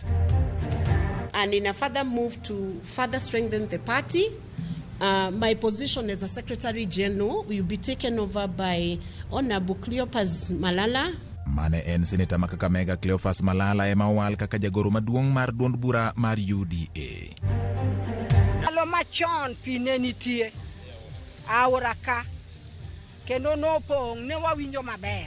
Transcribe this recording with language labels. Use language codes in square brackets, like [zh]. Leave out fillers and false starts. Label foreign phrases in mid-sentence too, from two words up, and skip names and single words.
[en] And in a further move to further strengthen the party, my position as a Secretary General will be taken over by Honorable Cleopas Malala. [luo] Mane en Senator Kakamega Cleophas Malala ema owal kaka jagoro maduong' mar duond bura mar UDA. Alo machon pine nitie aora ka kendo nopong' ne wawinjo maber.